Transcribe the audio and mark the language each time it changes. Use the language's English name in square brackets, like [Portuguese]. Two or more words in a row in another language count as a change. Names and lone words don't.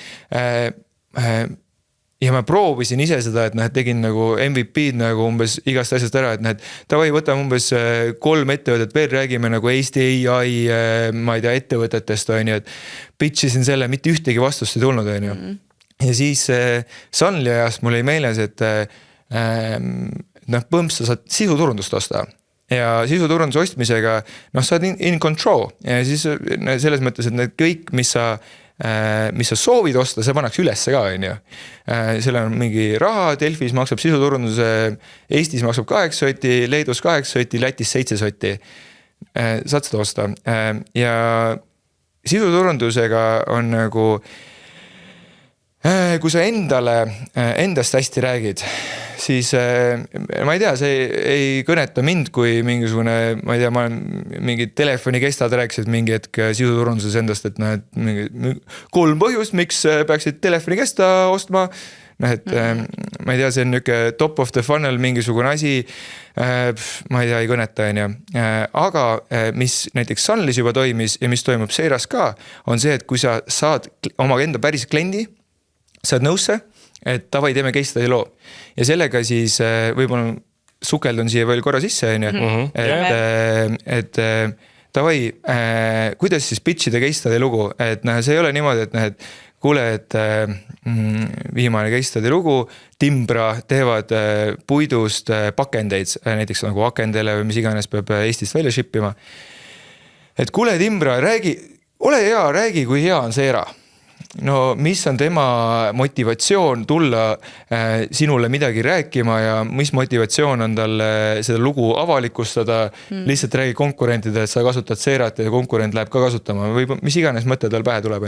[Estonian] Ja ma proovisin ise seda, et tegin nagu MVP-d nagu umbes igast asjast ära, et davai, võtame umbes 3 ettevõtet veel, räägime nagu Eesti AI, ma ei tea, ettevõtetest on ju, et pitchisin selle, mitte ühtegi vastust ei tulnud on ju. Ja siis Sunly ajast mul ei meeles, et põhimõtteliselt sa saad sisuturundust osta. Ja sisuturunduse ostmisega, sa oled [English] in control [Estonian] ja siis selles mõttes, et need kõik, mis sa soovid osta, see pannakse ülesse ka, on ju. Seal on mingi raha, Delfis maksab sisuturunduse, Eestis maksab 8 sotti, Leedus 8 sotti, Lätis 7 sotti. Saad seda osta. Ja sisuturundusega on nagu, kui sa endast hästi räägid, siis ma ei tea, see ei kõneta mind kui mingisugune, ma ei tea, ma olen mingid telefonikestad rääkisid mingi hetk sisuturunduses endast, et mingi 3 põhjust, miks peaksid telefonikesta ostma. Ma ei tea, see on niisugune [English] top of the funnel [Estonian] mingisugune asi, ma ei tea, ei kõneta on ju. Aga mis näiteks Sunlys juba toimis ja mis toimub Seeras ka, on see, et kui sa saad oma enda päris kliendi, saad nõusse, et tavai teeme [English] case study [Estonian] loo. Ja sellega siis võib-olla sukeldun siia veel korra sisse, et tavai, kuidas siis pitchida [English] case study [Estonian] lugu, et see ei ole niimoodi, et kuule, et viimane [English] case study [Estonian] lugu, Timbra teevad puidust pakendeid, näiteks nagu akendele või mis iganes peab Eestist välja shippima. Et kuule, Timbra, ole hea, räägi, kui hea on Seera. No mis on tema motivatsioon tulla sinule midagi rääkima ja mis motivatsioon on tal seda lugu avalikustada, lihtsalt räägi konkurentidele, et sa kasutad Seerat ja konkurent läheb ka kasutama või mis iganes mõte tal pähe tuleb.